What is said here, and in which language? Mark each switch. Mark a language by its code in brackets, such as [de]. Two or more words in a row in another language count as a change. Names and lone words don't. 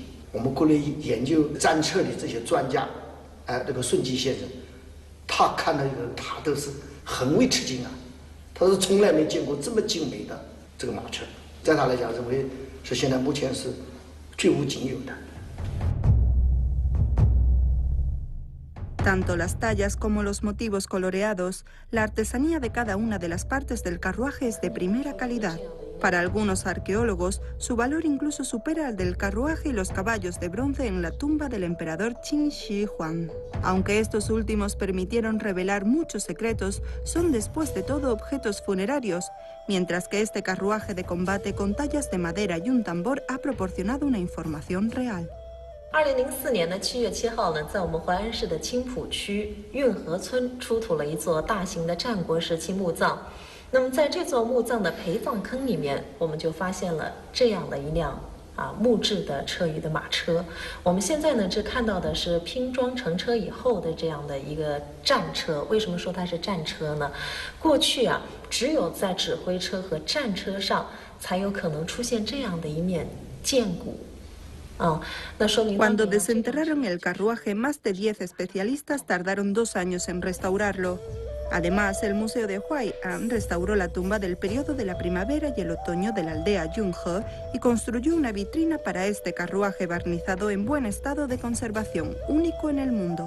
[zh] 我们国内研究战车的这些专家，那个顺基先生，他看到他都是很为吃惊啊，他是从来没见过这么精美的这个马车，在他来讲认为是现在目前是绝无仅有的。 [es] Tanto las tallas como los motivos coloreados, la artesanía de cada una de las partes del carruaje es de primera calidad. Para algunos arqueólogos, su valor incluso supera al del carruaje y los caballos de bronce en la tumba del emperador Qin Shi Huang. Aunque estos últimos permitieron revelar muchos secretos, son después de todo objetos funerarios, mientras que este carruaje de combate con tallas de madera y un tambor ha proporcionado una información real. [zh] 2004 年的7月7号呢，在我们淮安市的青浦区运河村出土了一座大型的战国时期墓葬。那么在这座墓葬的陪葬坑里面，我们就发现了这样的一辆木质的车舆的马车。我们现在呢，这看到的是拼装成车以后的这样的一个战车。为什么说它是战车呢？过去啊，只有在指挥车和战车上才有可能出现这样的一面剑骨。 [es] Cuando desenterraron el carruaje, más de 10 especialistas tardaron 2 años en restaurarlo. Además, el Museo de Huai'an restauró la tumba del periodo de la primavera y el otoño de la aldea Yunhe y construyó una vitrina para este carruaje barnizado en buen estado de conservación, único en el mundo.